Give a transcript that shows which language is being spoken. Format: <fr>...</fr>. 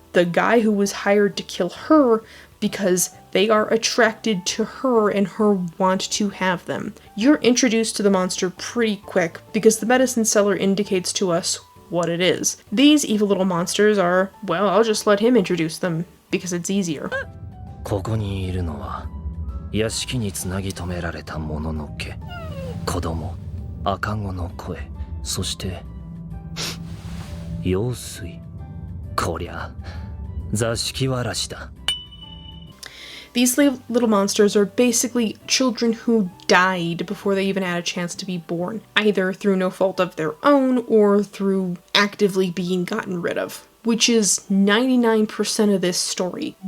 <en>the guy who was hired to kill her because they are attracted to her and her want to have them. You're introduced to the monster pretty quick because the medicine seller indicates to us what it is. These evil little monsters are, well, I'll just let him introduce them because it's easier.</en> <ja>ここにいるのは屋敷につなぎ止められたもののけ、子供、赤子の声、そして用水。こりゃ座敷わらしだ。</ja> <en>These little monsters are basically children who died before they even had a chance to be born, either through no fault of their own or through actively being gotten rid of, which is 99% of this story.</en>